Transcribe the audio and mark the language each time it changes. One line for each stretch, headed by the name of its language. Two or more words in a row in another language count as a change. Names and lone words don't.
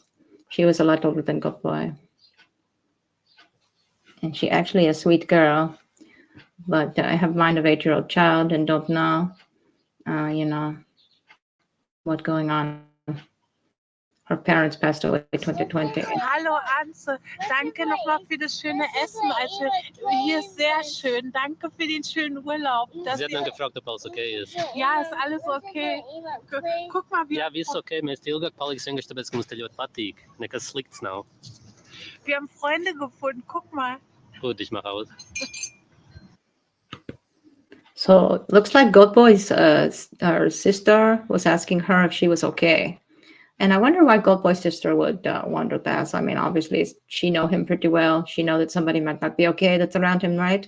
English: She was a lot older than Good Boy. And she actually a sweet girl. But I have mind of 8-year-old child and don't know, you know, what's going on. Her parents passed away in 2020.
German: Hallo Anze, danke nochmal für das schöne Essen. Also hier ist sehr schön. Danke für den schönen Urlaub. Sie hat dann gefragt, ob alles okay ist. Ja, ist alles okay. Guck mal,
Latvian: Jā, viss ok, mēs ilgāk paliksim, vienkārši tāpēc, ka mums te ļoti patīk. Nekas slikts nav.
German: wir haben Freunde gefunden. Guck mal. Gut, ich mach aus.
English: So looks like Good Boy's her sister was asking her if she was okay. And I wonder why Good Boy's sister would wonder that. I mean, obviously she know him pretty well. She know that somebody might not be okay that's around him, right?